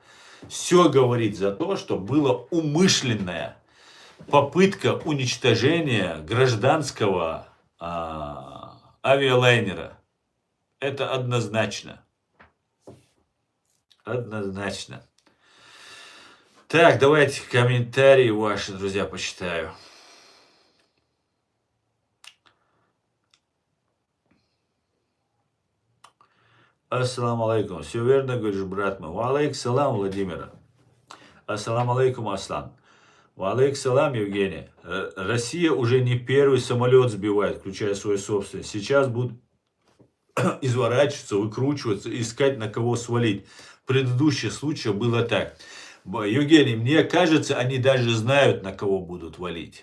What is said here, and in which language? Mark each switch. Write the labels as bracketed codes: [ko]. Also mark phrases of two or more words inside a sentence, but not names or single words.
[ru] Все говорит за то, что была умышленная попытка уничтожения гражданского авиалайнера. Это однозначно. Однозначно. Так, давайте комментарии ваши, друзья, почитаю. [ar] السلام عليكم. [ru] Все верно, говоришь, брат мой. [ar] وعليك السلام, Владимир. السلام عليكم, Аслан. وعليك السلام, Евгений. [ru] Россия уже не первый самолет сбивает, включая свой собственный. Сейчас будут изворачиваться, выкручиваться, искать на кого свалить. В предыдущих случаях было так. Евгений, мне кажется, они даже знают, на кого будут валить.